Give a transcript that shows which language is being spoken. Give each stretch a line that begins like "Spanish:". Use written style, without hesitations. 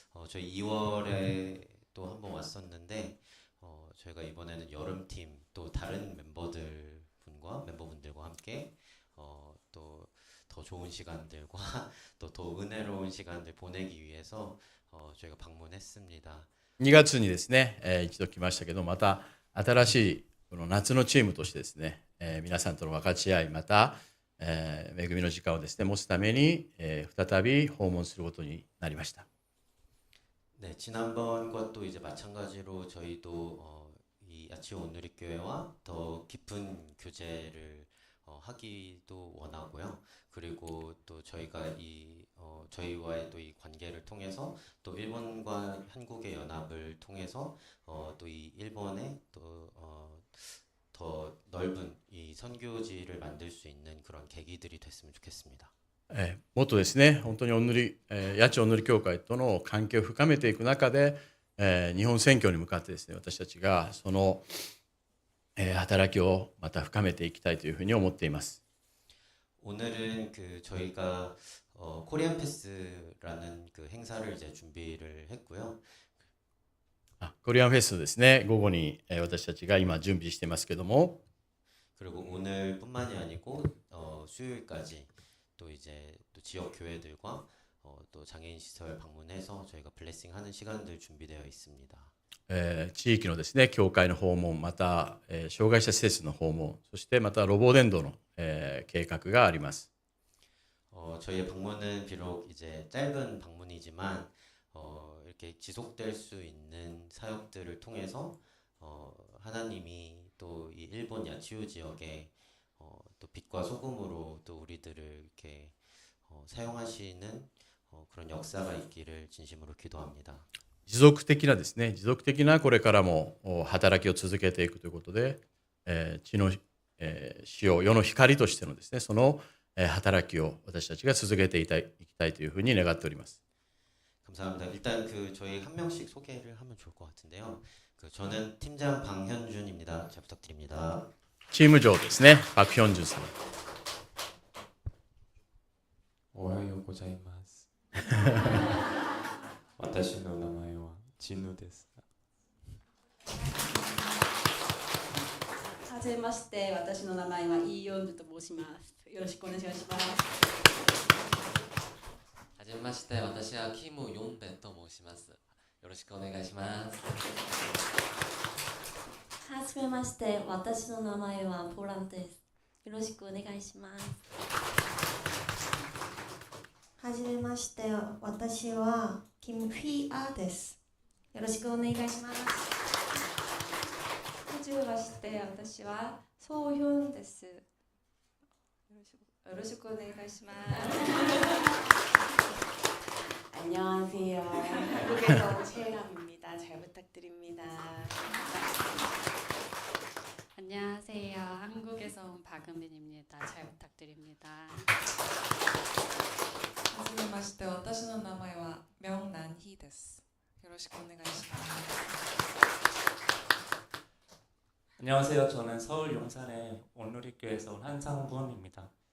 Korean: 저희 2월에 또 한번 왔었는데 저희가 이번에는 여름팀 또 다른 멤버분들과 함께 또 더 좋은 시간들과 또 더 은혜로운 시간들 보내기 위해서 저희가 방문했습니다.
Japanese: 2月にですね、一度来ましたけど、また新しいこの夏のチームとしてですね、皆さんとの分かち合い、また恵みの時間をですね持つために、再び訪問することになりました。
Korean: 네, 지난번과 또 이제 마찬가지로 저희도 이 야치오 온누리교회와 더 깊은 교제를 하기도 원하고요. 그리고 또 저희가 저희와의 또 이 관계를 통해서 또 일본과 한국의 연합을 통해서 또 이 일본의 또 더 넓은 이 선교지를 만들 수 있는 그런 계기들이 됐으면 좋겠습니다.
Japanese: もっとですね、本当に八千お塗り教会との関係を深めていく中で、日本選挙に向かってですね、私たちがその、働きをまた深めていきたいというふうに思っています。
Korean: 오늘은 그 저희가 코리안 패스라는 그 행사를 이제 준비를 했고요.
Japanese: コリアンフェスですね、午後に私たちが今準備していますけども、
Korean: 그리고 오늘뿐만이 아니고 수요일까지 또 이제 또 지역 교회들과 또 장애인 시설 방문해서 저희가 블레싱하는 시간들 준비되어 있습니다.
Japanese: 地域のですね教会の訪問、また、障害者施設の訪問、そしてまたロボ伝道の、計画があります。
Korean: 저희의 방문은 비록 이제 짧은 방문이지만 이렇게 지속될 수 있는 사역들을 통해서 하나님이 또 이 일본 야치오 지역에 또 빛과 소금으로 또 우리들을 이렇게 사용하시는 그런 역사가 있기를 진심으로 기도합니다.
Japanese: 持続的なですね、持続的なこれからも働きを続けていくということで、地の塩、世の光としてのですね、その働きを私たちが続けていきたいというふうに願っております。
Korean: 감사합니다. 일단 그 저희 한 명씩 소개를 하면 좋을 것 같은데요. 그 저는 팀장 방현준입니다. 잘 부탁드립니다.
Japanese: チーム長ですね、パクヒョンジュンさん。おはようございます。私の名前はチヌです。はじめまして、私の名前はイ・ヨンジュと申します。よろしくお願いします。はじめまして、私はキム・ヨンベンと申します。よろしくお願いします。はじめまして、私の名前はポランです。よろしくお願いします。はじめまして、私はキム・フィアです。よろしくお願いします。はじめまして、私はソヒョンです。よろしくお願いします。
Korean: 안녕하세요. 한국에서 온 최혜람입니다. 잘 부탁드립니다. 안녕하세요. 한국에서 온 박은빈입니다. 잘 부탁드립니다.
Japanese: はじめまして、私の名前は명난ヒです。よろしくお願いします。
Korean: 안녕하세요. 저는 서울 용산의 온누리교회에서 온 한상분입니다.